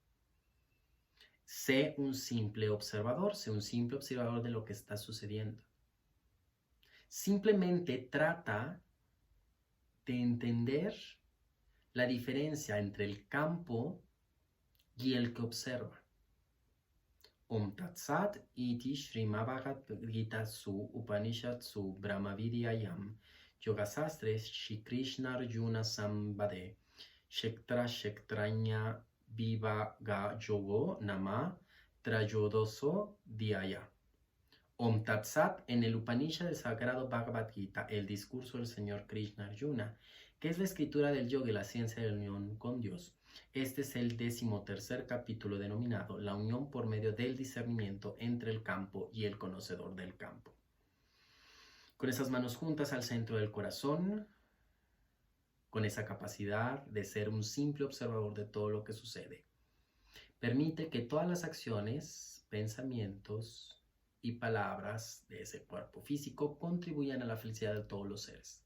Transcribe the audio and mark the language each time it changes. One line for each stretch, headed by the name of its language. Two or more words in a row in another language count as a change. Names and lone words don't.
Spanish: Sé un simple observador de lo que está sucediendo. Simplemente trata de entender la diferencia entre el campo y el que observa.
Sanskrit: Om Tat Sat iti Srimad Gita Su Upanishad Su Brahma Vidyayam Yogasastre Shri Krishna Arjuna Sambade Shektra Shektranya Vivaga Yogo Nama Trayodoso Dhyaya. Om Tat Sat
Spanish: en el Upanishad del Sagrado Bhagavad Gita, el discurso del Señor Krishna Arjuna, que es la escritura del yoga y la ciencia de la unión con Dios. Este es el 13º capítulo denominado La unión por medio del discernimiento entre el campo y el conocedor del campo. Con esas manos juntas al centro del corazón, con esa capacidad de ser un simple observador de todo lo que sucede, permite que todas las acciones, pensamientos y palabras de ese cuerpo físico contribuyan a la felicidad de todos los seres.